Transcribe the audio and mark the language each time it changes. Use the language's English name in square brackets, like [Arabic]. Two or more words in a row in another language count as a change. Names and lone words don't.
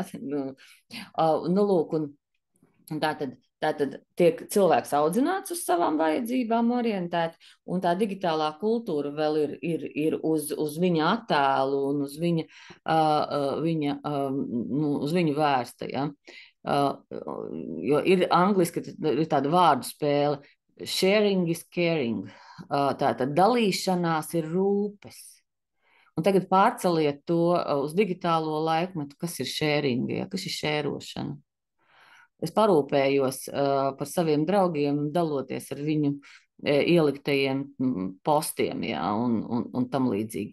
[Latvian] Nu lūk, un tātad tiek cilvēks audzināts uz savām vajadzībām orientēt, un tā digitālā kultūra vēl ir uz viņa attēlu un uz viņu vērsta. Ja? Jo ir angliski ir tāda vārdu spēle, [English] sharing is caring, [Latvian] tātad dalīšanās ir rūpes. Un tagad pārceliet to uz digitālo laikmetu, kas ir sharing, ja? Kas ir šērošana. Es parūpējos par saviem draugiem, daloties ar viņu ieliktajiem postiem, ja, un tam līdzīgi.